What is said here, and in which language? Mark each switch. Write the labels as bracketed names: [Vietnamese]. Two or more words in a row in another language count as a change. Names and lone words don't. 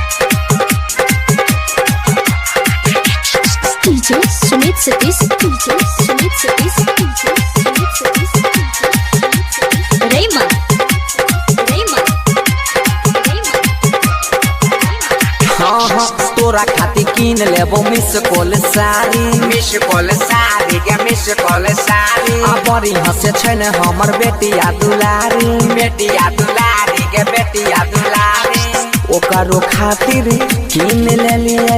[Maithili] DJ Sumit Satish, DJ Sumit Satish, DJ Sumit Satish, Rayman, Rayman, Rayman. हाँ हाँ तोरा खातिर किन लेबो [English] miss call [Maithili] सारी के [English] miss call [Maithili] सारी आ बड़ी हंसे छै ने हमर बेटिया दुलारी के बेटिया दुलारी ओकरो खातिर किन लेलिए